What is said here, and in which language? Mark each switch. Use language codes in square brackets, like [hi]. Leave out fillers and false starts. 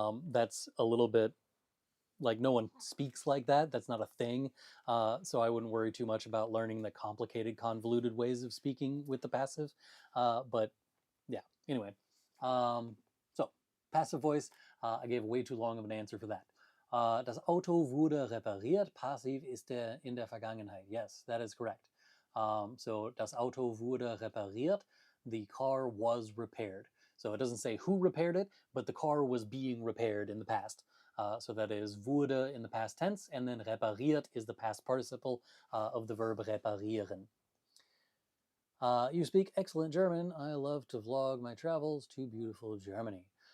[en] That's a little bit like no one speaks like that. That's not a thing. So I wouldn't worry too much about learning the complicated, convoluted ways of speaking with the passive. But yeah, anyway. So, passive voice, I gave way too long of an answer for that. [de] Das Auto wurde repariert. Passiv ist in der Vergangenheit. [en] Yes, that is correct. So, [de] das Auto wurde repariert. [en] The car was repaired. So, it doesn't say who repaired it, but the car was being repaired in the past. So that is wurde in the past tense, and then repariert is the past participle of the verb reparieren. You speak excellent German. I love to vlog my travels to beautiful Germany.